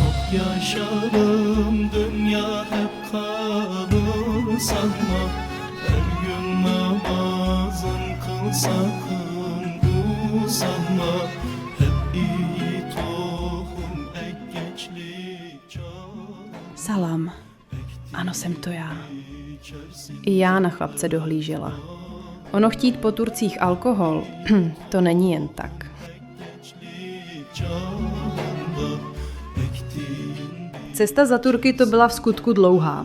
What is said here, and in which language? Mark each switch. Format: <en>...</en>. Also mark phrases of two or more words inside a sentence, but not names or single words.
<tr>yaşarım dünya hep kalır sanma. Her gün namazın kıl sakın usanma. Hep iyi tohum ek gençlik çağ. Salam.</tr> <cs>Ano, jsem to já. I já na chlapce dohlížela. Ono chtít po Turcích alkohol, to není jen tak. Cesta za Turky to byla v skutku dlouhá.</cs>